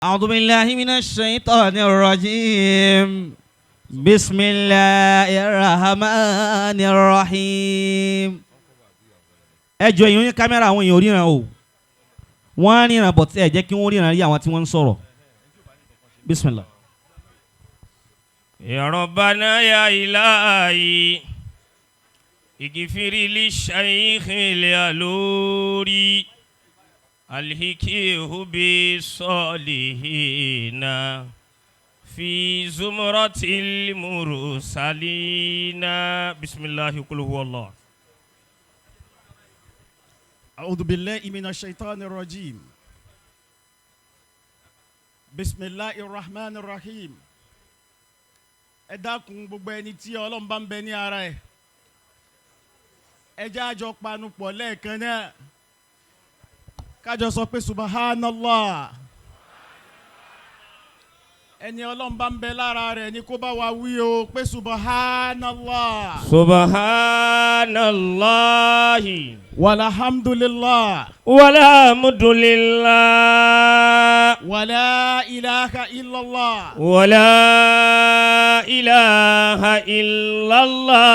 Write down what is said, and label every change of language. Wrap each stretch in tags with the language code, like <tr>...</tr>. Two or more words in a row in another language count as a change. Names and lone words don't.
<ar>أعوذ بالله من الشيطان الرجيم بسم الله الرحمن الرحيم.</ar> <yo>ẹ jọ̀ọ́ èèyàn ní kámẹ́rà àwọn èèyàn ríran o wọ́n á ríran bọ̀ tí ẹ jẹ́ kí wọ́n ríran rí àwọn tí wọ́n ń sọ̀rọ̀.</yo> <ar>Bismillah. يا ربنا يا إلهي اغفر لي شيخ الألوري ألحقه بالصالحين في زمرة المرسلين. بسم الله قل هو الله. أعوذ بالله من الشيطان الرجيم بسم الله الرحمن الرحيم.</ar> <yo>ẹ dákun gbogbo ẹni tí Ọlọ́run bá ń bẹ ní ara ẹ̀ ẹ jẹ́ a jọ panupọ̀ lẹ́ẹ̀kan náà ká jọ sọ pé subhanallah. ẹni Ọlọ́run bá ń bẹ lára rẹ̀ ni kó bá wa wí o pé subhanallah.</yo> <ar>Subhanallahi والحمد لله والحمد لله ولا إله إلا الله ولا إله إلا الله.</ar>